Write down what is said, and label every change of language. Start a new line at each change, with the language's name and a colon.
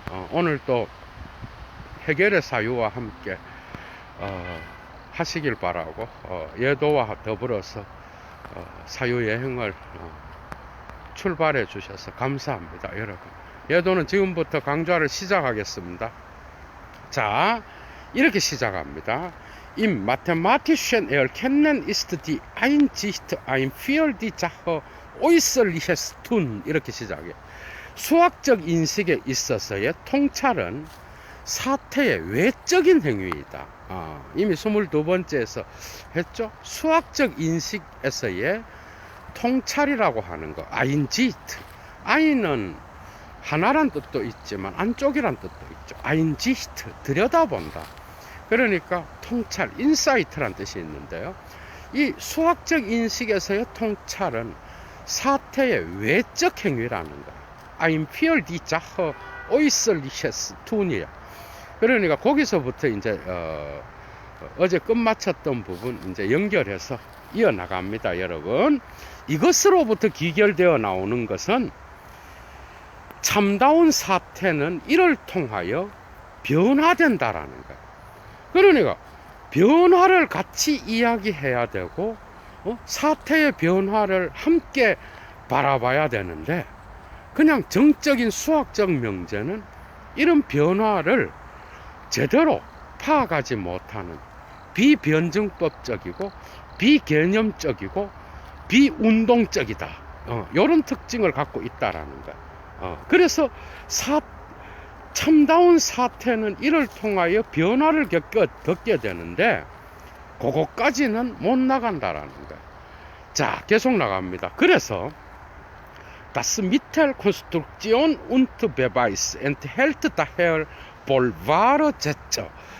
Korean: 오늘 또 헤겔의 사유와 함께 하시길 바라고, 예도와 더불어서 사유여행을 출발해 주셔서 감사합니다, 여러분. 예도는 지금부터 강좌를 시작하겠습니다. 자, 이렇게 시작합니다.
German: Im mathematischen Erkennen ist die Einsicht ein für die Sache äußerliches Tun.
Korean: 이렇게 시작해요. 수학적 인식에 있어서의 통찰은 사태의 외적인 행위이다. 이미 22번째에서 했죠. 수학적 인식에서의 통찰이라고 하는 거, 아인지트. 아인은 하나란 뜻도 있지만 안쪽이란 뜻도 있죠. 아인지트, 들여다본다. 그러니까 통찰, 인사이트란 뜻이 있는데요. 이 수학적 인식에서의 통찰은 사태의 외적 행위라는 거예요.
German: Ein für die Sache äußerliches Tun이야.
Korean: 그러니까 거기서부터 이제 어제 끝마쳤던 부분 이제 연결해서 이어나갑니다, 여러분. 이것으로부터 기결되어 나오는 것은 참다운 사태는 이를 통하여 변화된다라는 거예요. 그러니까 변화를 같이 이야기해야 되고, 사태의 변화를 함께 바라봐야 되는데, 그냥 정적인 수학적 명제는 이런 변화를 제대로 파악하지 못하는 비변증법적이고 비개념적이고 비운동적이다, 이런 특징을 갖고 있다라는 거야. 그래서 참다운 사태는 이를 통하여 변화를 겪게 되는데, 그거까지는 못 나간다라는 거야. 자, 계속 나갑니다. 그래서
German: Das Mittelkonstruktion und Beweis enthält daher wohl wahre Sätze.